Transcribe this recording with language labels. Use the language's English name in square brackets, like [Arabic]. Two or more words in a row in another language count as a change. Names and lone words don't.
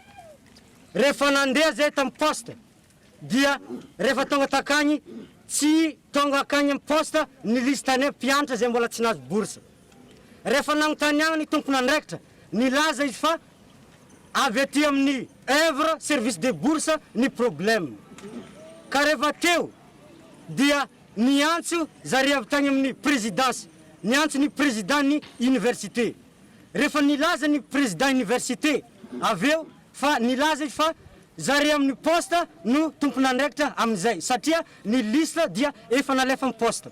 [Malagasy] Rehefa nandeha zay tamin'ny poste dia rehefa tonga takagny tsy tonga akagny amin'ny poste ny listany mpianatra zay mbola tsy nahazo bourse. Rehefa nagnontaniagna ny tompon'andraikitra nilaza izy fa avy aty amin'ny [French] œuvre service de bourse [Malagasy] ny problème. Ka rehefa teo dia niantso zare avy tagny amin'ny présidence, niantso ny président ny université. Rehefa nilaza ny [French] président université [Malagasy] aveo fa nilaza izy fa zare amin'ny poste no tompon'andraikitra amin'izay satria ny liste dia efa nalefa amin'ny poste.